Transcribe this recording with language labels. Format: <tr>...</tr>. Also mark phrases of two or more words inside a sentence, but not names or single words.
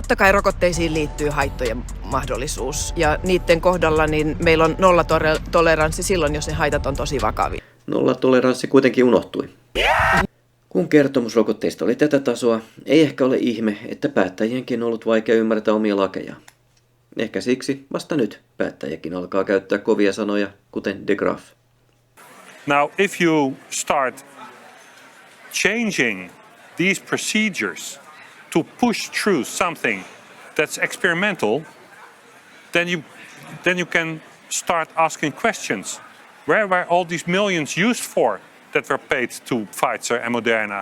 <fi>Totta kai rokotteisiin liittyy haittojen mahdollisuus. Ja niiden kohdalla niin meillä on nollatoleranssi silloin, jos ne haitat on tosi vakavia. Nollatoleranssi kuitenkin unohtui. Kun kertomus rokotteista oli tätä tasoa, ei ehkä ole ihme, että päättäjienkin on ollut vaikea ymmärtää omia lakeja. Ehkä siksi vasta nyt päättäjäkin alkaa käyttää kovia sanoja, kuten de Graaf.</fi> <en>Now, if you start changing these procedures to push through something that's experimental, then you can start asking questions. Where were all these millions used for that were paid to Pfizer and Moderna?</en>